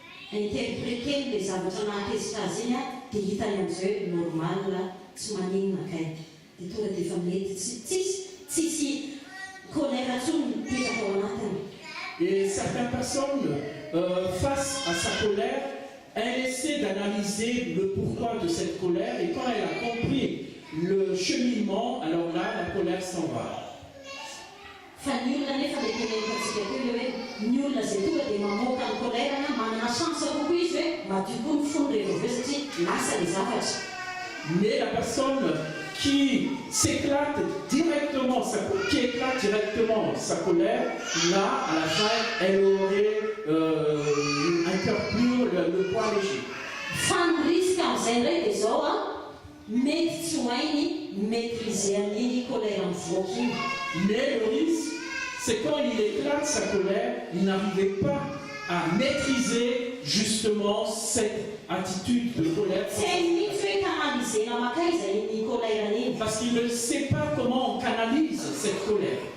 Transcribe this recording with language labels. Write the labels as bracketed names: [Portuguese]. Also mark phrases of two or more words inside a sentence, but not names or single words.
[Malagasy] interpréter les zavatra nahatezitra azy iny a dia hitany amin'izao hoe normal tsy maninona kay dia tonga dia efa mety tsisy colère intsony mipetraka ao anatiny. [French] Et certaines personnes, face à sa colère, elle essaie d'analyser le pourquoi de cette colère et quand elle a compris le cheminement, alors là, la colère s'en va. [Malagasy] Fa ny olona nefa le teneniko antsika teo le hoe ny olona izay tonga dia mamoaka ny kolerana manana chance kokoa izy hoe madio koa ny fony rehefa aveo satria lasa le zavatra. [French] Mais la personne qui éclate directement sa colère, là, à la fin, elle aurait un cœur pur, le poids léger. [Malagasy] Fa ny risque amin'izay ndray dia zao a mety tsy ho hainy maîtriser an'iny colère mivoaka iny. [French] Mais le risque, c'est quand il éclate sa colère, il n'arrivait pas à maîtriser justement cette attitude de colère. Parce qu'il ne sait pas comment on canalise cette colère.